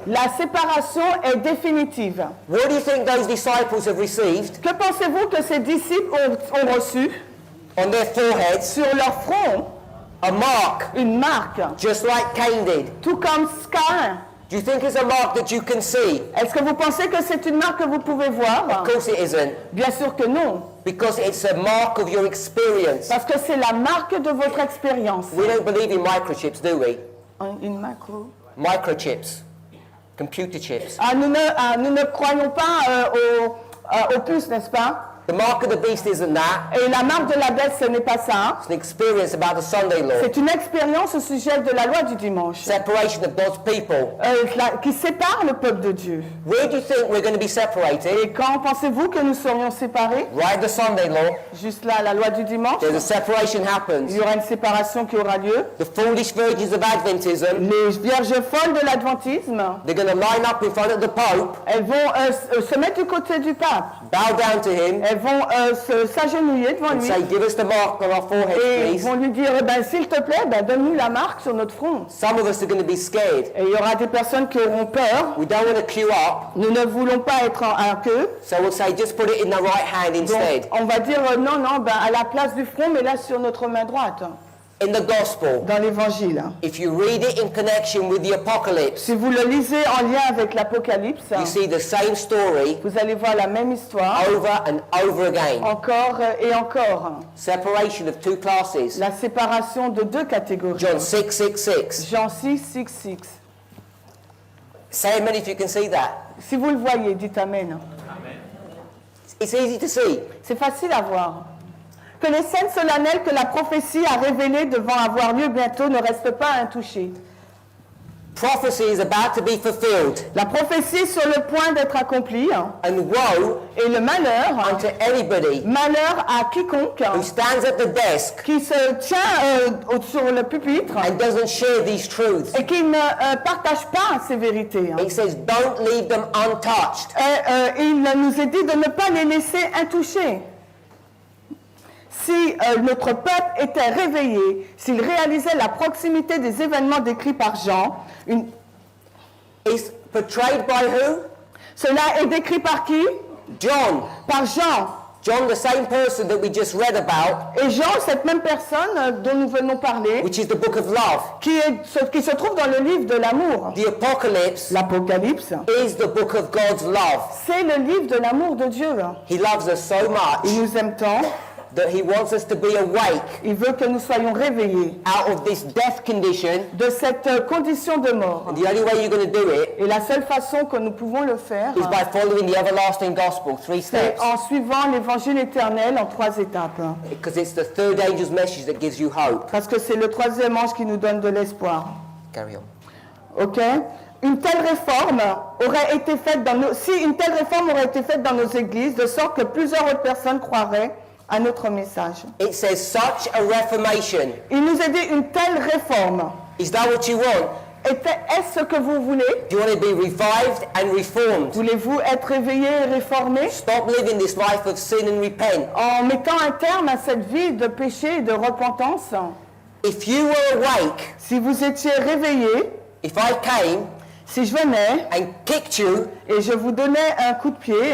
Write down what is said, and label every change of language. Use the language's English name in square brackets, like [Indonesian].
[French] la séparation est définitive. [English] What do you think those disciples have received [French] Que pensez-vous que ces disciples ont reçu [English] on their foreheads? [French] sur leur front? [English] A mark, [French] Une marque, [English] just like Cain did. [French] tout comme Caïn. [English] Do you think it's a mark that you can see? [French] Est-ce que vous pensez que c'est une marque que vous pouvez voir? [English] Of course it isn't, [French] Bien sûr que non, [English] because it's a mark of your experience. [French] parce que c'est la marque de votre expérience. [English] We don't believe in microchips, do we? [French] Une macro. [English] Microchips, computer chips. [French] Nous ne croyons pas aux puces, n'est-ce pas? [English] The mark of the beast isn't that. [French] Et la marque de la bête, ce n'est pas ça. [English] It's an experience about the Sunday law. [French] C'est une expérience au sujet de la loi du dimanche, [English] Separation of God's people. [French] qui sépare le peuple de Dieu. [English] Where do you think we're going to be separated? [French] Et quand pensez-vous que nous serions séparés? [English] Right, the Sunday law. [French] Juste là, la loi du dimanche, [English] There's a separation [French] il [English] happens. [French] y aura une séparation qui aura lieu. [English] The foolish virgins of Adventism, [French] Les vierges folles de l'adventisme, [English] they're going to line up in front of the Pope, [French] elles vont se mettre du côté du pape. [English] bow down to him, [French] Elles vont s'agenouiller devant [English] and [French] lui [English] say, give us the mark on our forehead, [French] et ils [English] please. [French] vont lui dire, s'il te plaît, donne-nous la marque sur notre front. [English] Some of us are going to be scared. [French] Et il y aura des personnes qui auront peur. [English] We don't want to queue up, [French] Nous ne voulons pas être en queue. [English] so we'll say, just put it in the right hand [French] Donc, [English] instead. [French] on va dire non, à la place du front, mais là sur notre main droite, [English] In the Gospel, [French] dans l'évangile. [English] if you read it in connection with the Apocalypse, [French] Si vous le lisez en lien avec l'Apocalypse, [English] you see the same story [French] vous allez voir la même histoire, [English] over and over again. [French] encore et encore. [English] Separation of two classes. [French] La séparation de deux catégories. [English] John 6, 6, 6. [French] Jean 6, 6, 6. [English] Say amen if you can see that. [French] Si vous le voyez, dites Amen. [English] It's easy to see. [French] C'est facile à voir. Que les scènes solennelles que la prophétie a révélées devant avoir lieu bientôt ne restent pas intouchées. [English] Prophecy is about to be fulfilled, [French] La prophétie est sur le point d'être accomplie, [English] and woe [French] et le malheur, [English] unto anybody [French] malheur à quiconque [English] who stands at the desk [French] qui se tient sur le pupitre [English] and doesn't share these truths. [French] et qui ne partage pas ces vérités. [English] It says, don't leave them untouched. [French] Il nous est dit de ne pas les laisser intouchés. Si notre peuple était réveillé, s'il réalisait la proximité des événements décrits par Jean, [English] It's portrayed by who? [French] cela est décrit par qui? [English] John. [French] Par Jean. [English] John, the same person that we just read about, [French] Et Jean, cette même personne dont nous venons parler, [English] which is the book of love. [French] qui se trouve dans le livre de l'amour. [English] The Apocalypse [French] L'Apocalypse, [English] is the book of God's love. [French] c'est le livre de l'amour de Dieu. [English] He loves us so much [French] Il nous aime tant [English] that he wants us to be awake [French] Il veut que nous soyons réveillés [English] out of this death condition. [French] de cette condition de mort. [English] And the only way you're going to do it [French] Et la seule façon que nous pouvons le faire, [English] is by following the everlasting gospel, 3 [French] c'est [English] steps. [French] en suivant l'évangile éternel en 3 étapes. [English] Because it's the third angel's message that gives you hope. [French] Parce que c'est le 3e ange qui nous donne de l'espoir. [English] Carry on. [French] Ok? Une telle réforme aurait été faite dans nos... Si une telle réforme aurait été faite dans nos églises, de sorte que plusieurs autres personnes croiraient à notre message. [English] It says such a reformation. [French] Il nous a dit une telle réforme. [English] Is that what you want? [French] Est-ce ce que vous voulez? [English] Do you want to be revived and reformed? [French] Voulez-vous être réveillé et réformé [English] Stop living this life of sin and repent. [French] en mettant un terme à cette vie de péché et de repentance? [English] If you were awake, [French] Si vous étiez réveillé, [English] if I came [French] si je venais [English] and kicked you [French] et je vous donnais un coup de pied